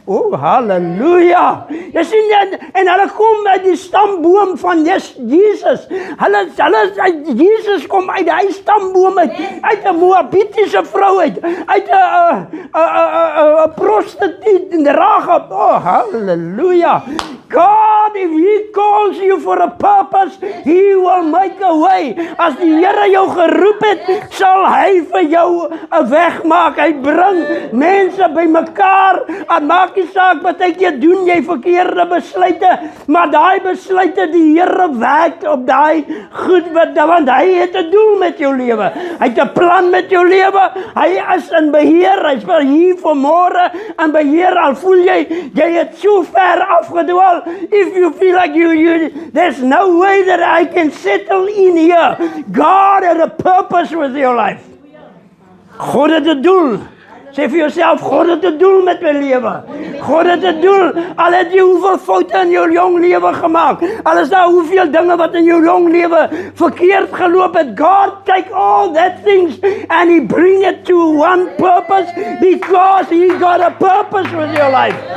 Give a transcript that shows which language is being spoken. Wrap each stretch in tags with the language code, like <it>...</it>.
<af>Oh, halleluja! Jy sien, en hulle kom uit die stamboom van Jesus. Jesus kom uit die stamboom uit 'n Moabitiese vrou uit 'n prostituut in Rahab. Oh, halleluja!</af> <en>God, if He calls you for a purpose, He will make a way.</en> <af>As die Here jou geroep het, sal Hy vir jou 'n weg maak. Hy bring mense by mekaar. En maak nie saak wat jy doen, jy verkeerde besluite, maar daai besluite, die Here werk op daai goed, want Hy het 'n doel met jou lewe. Hy het 'n plan met jou lewe. Hy is in beheer. Hy's vir hier vanmôre in beheer. Al voel jy het so ver afgedwaal.</af> <en>Paul, if you feel like there's no way that I can settle in here. God had a purpose with your life.</en> <af>God het 'n doel. Sê vir jouself, God het 'n doel met my lewe. God het 'n doel. Al het jy hoeveel foute in jou jong lewe gemaak. Al is daar hoeveel dinge wat in jou jong lewe verkeerd geloop het.</af> <en>God take all that things and He bring it to one purpose because He got a purpose with your life.</en>